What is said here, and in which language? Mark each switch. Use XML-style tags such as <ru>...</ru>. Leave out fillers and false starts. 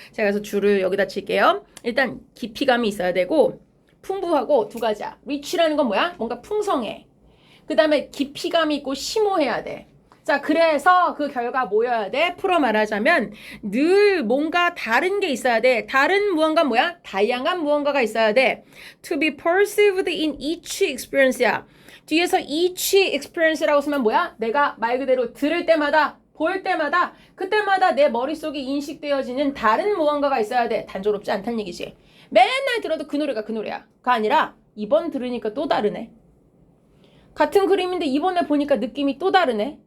<ko>제가 그래서 줄을 여기다 칠게요. 일단 깊이감이 있어야 되고 풍부하고 두 가지야. rich라는 건 뭐야? 뭔가 풍성해. 그 다음에 깊이감이 있고 심오해야 돼. 자, 그래서 그 결과 뭐여야 돼? 풀어 말하자면 늘 뭔가 다른 게 있어야 돼. 다른 무언가 뭐야? 다양한 무언가가 있어야 돼.</ko> <en>To be perceived in each experience야.</en> <ko>뒤에서</ko> <en>each experience</en> <ko>라고 쓰면 뭐야? 내가 말 그대로 들을 때마다 볼 때마다 그때마다 내 머릿속에 인식되어지는 다른 무언가가 있어야 돼. 단조롭지 않다는 얘기지. 맨날 들어도 그 노래가 그 노래야. 가 아니라 이번 들으니까 또 다르네. 같은 그림인데 이번에 보니까 느낌이 또 다르네.</ko>